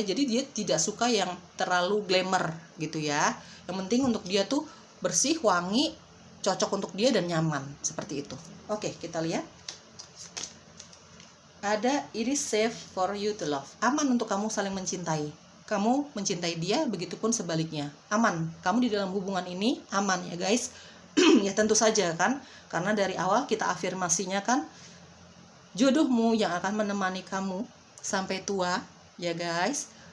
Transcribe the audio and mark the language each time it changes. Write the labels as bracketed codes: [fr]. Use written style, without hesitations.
[id] Jadi dia tidak suka yang terlalu glamour gitu ya. Yang penting untuk dia tuh bersih, wangi, cocok untuk dia dan nyaman, seperti itu. Oke, kita lihat. [en] Ada, it is safe for you to love. [id] Aman untuk kamu saling mencintai. Kamu mencintai dia, begitupun sebaliknya. Aman. Kamu di dalam hubungan ini aman ya guys. Ya tentu saja kan. Karena dari awal kita afirmasinya kan, jodohmu yang akan menemani kamu sampai tua ya guys.